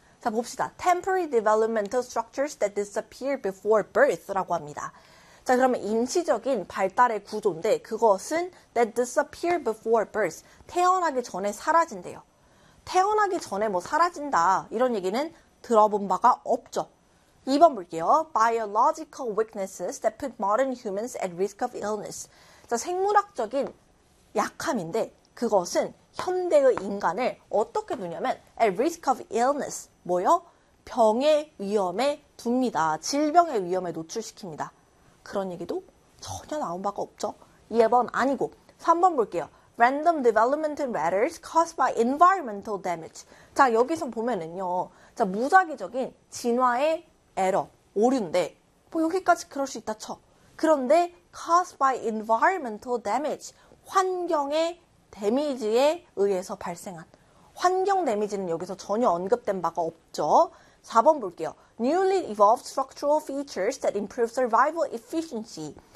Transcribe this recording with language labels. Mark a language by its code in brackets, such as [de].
[ko] 자 봅시다. [en] Temporary developmental structures that disappear before birth [ko] 라고 합니다. 자 그러면 임시적인 발달의 구조인데 그것은 [en] that disappear before birth [ko] 태어나기 전에 사라진대요. 태어나기 전에 뭐 사라진다 이런 얘기는 들어본 바가 없죠. 2번 볼게요. [en] Biological weaknesses that put modern humans at risk of illness. [ko] 자 생물학적인 약함인데 그것은 현대의 인간을 어떻게 두냐면 [en] at risk of illness [ko] 뭐요? 병의 위험에 둡니다. 질병의 위험에 노출시킵니다. 그런 얘기도 전혀 나온 바가 없죠. 2번 아니고 3번 볼게요. [en] Random developmental matters caused by environmental damage. [ko] 자 여기서 보면은요. 자 무작위적인 진화의 에러, 오류인데 뭐 여기까지 그럴 수 있다 쳐. 그런데 [en] caused by environmental damage. [ko] 환경의 데미지에 의해서 발생한. 환경 데미지는 여기서 전혀 언급된 바가 없죠. 4번 볼게요. [en] Newly evolved structural features that improve survival efficiency.